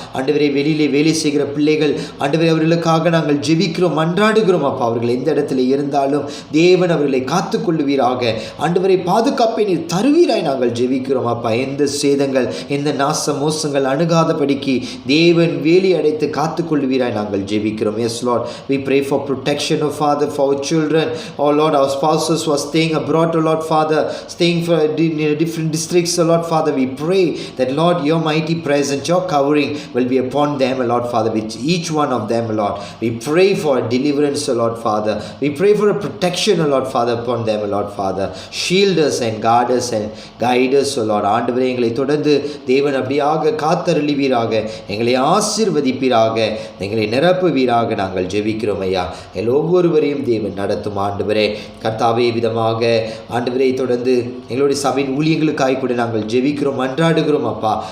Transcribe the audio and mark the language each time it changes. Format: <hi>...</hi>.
<ta>ஆண்டவரே வெளியிலே வேலை செய்கிற பிள்ளைகள் ஆண்டவரே அவர்களுக்காக நாங்கள் ஜெபிக்கிறோம், மன்றாடுகிறோம் அப்பா. அவர்கள் எந்த இடத்துல இருந்தாலும் தேவன் அவர்களை காத்துக்கொள்ளுவீராக. ஆண்டவரை பாதுகாப்பை நீர் தருவீராய் நாங்கள் ஜெபிக்கிறோம் அப்பா. எந்த சேதங்கள் எந்த நாச மோசங்கள் அணுகாதபடிக்கு தேவன் வேலி அடைத்து காத்துக்கொள்ளுவீராய் நாங்கள் ஜெபிக்கிறோம்.</ta> <en>Yes Lord, we pray for protection of Father for our children. Oh Lord, our spouses who are staying abroad, oh Lord Father, staying for different districts, oh Lord Father, we pray that Lord your mighty presence, your covering will be upon them, oh Lord Father, with each one of them, oh Lord. We pray for deliverance, oh Lord Father. We pray for a protection, oh Lord Father, upon them, oh Lord Father. Shield us and guard us and guide us, oh Lord.</en> <ta>ஆண்டவரே எங்களை தொடர்ந்து தேவன் அப்படியாக காத்தருளுவீராக, எங்களை ஆசீர்வதிப்பீராக, எங்களை நிரப்புவீராக நாங்கள் ஜெபிக்கிறோம் ஐயா. ஒவ்வொருவரையும் தேவன் நடத்தும் ஆண்டவரே. கர்த்தாவே விதமாக ஆண்டவரே தொடர்ந்து எங்களுடைய சபையின் ஊழியங்களுக்காக கூட நாங்கள் ஜெபிக்கிறோம், மன்றாடுகிறோம் அப்பா.</ta>